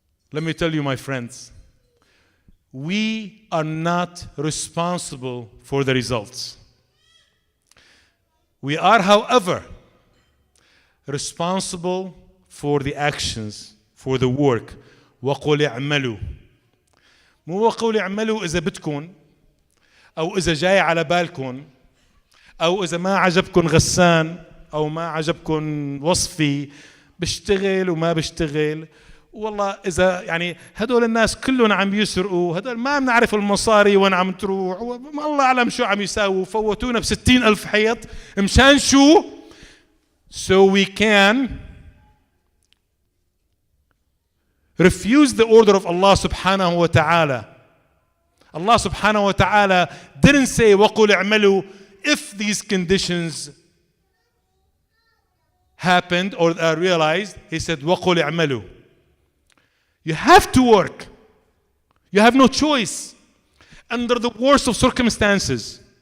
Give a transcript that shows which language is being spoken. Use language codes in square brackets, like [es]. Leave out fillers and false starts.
[en] Let me tell you, my friends, we are not responsible for the results. We are, however, responsible for the actions, for the work. [ar] وَقُلِ اعْمَلُوا. مو وَقُلِ اعْمَلُوا إذا بدكم، أو إذا جاي على بالكم، أو إذا ما عجبكم غسان، أو ما عجبكم وصفي، بشتغل وما بشتغل. والله إذا يعني هدول الناس كلهم عم يسرقوا، هدول ما بنعرف المصاري وين عم تروح، ما الله أعلم شو عم يساووا، فوتونا ب60,000 حيط، مشان شو؟ [en] So we can refuse the order of Allah subhanahu wa ta'ala. Allah subhanahu wa ta'ala didn't say [ar] وَقُلْ اعْمَلُوا [en] if these conditions happened or are realized. He said [ar] وَقُلْ اعْمَلُوا. [en] You have to work. You have no choice. Under the worst of circumstances.